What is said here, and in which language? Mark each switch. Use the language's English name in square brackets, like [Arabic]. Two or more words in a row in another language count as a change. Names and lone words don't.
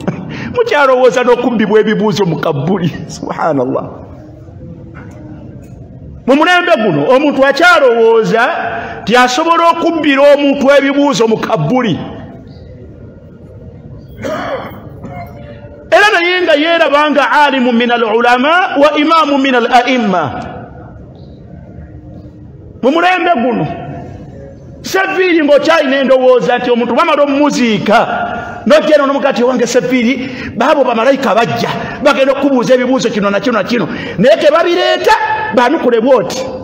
[Ganda] Mukyalowooza n'okubbibwa ebibuuzo mu Kabuli. Subhanallah. Mu mulembe guno omuntu akyalowooza tyasobola okubbira omuntu ebibuuzo mu Kabuli. Era naye nga yeerabanga alimu [Arabic] من العلماء وإمام من الأئمة. [Ganda] Mu mulembe guno Sefiiri ng'okyalina endowooza nti omuntu bamala omuziika n'ogenda n'omugati wange Sefiiri, baabo bamalayika bajja bagenda okubuuza ebibuuzo kino na kino na kino, naye tebabireeta baanukule bwoti.